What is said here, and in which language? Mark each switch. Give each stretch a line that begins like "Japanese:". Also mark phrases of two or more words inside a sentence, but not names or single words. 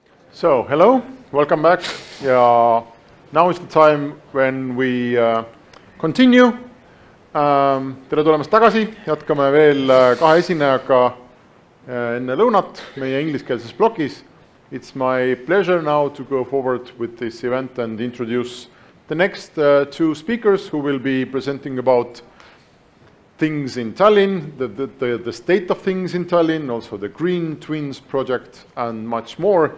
English: So, hello, welcome back. Yeah, now is the time when we continue.
Estonian: Tere tulemast tagasi, jätkame veel kahe esinejaga enne lõunat meie ingliskeelses plokis.
English: It's my pleasure now to go forward with this event and introduce the next two speakers who will be presenting about things in Tallinn, the state of things in Tallinn, also the Green Twins project and much more.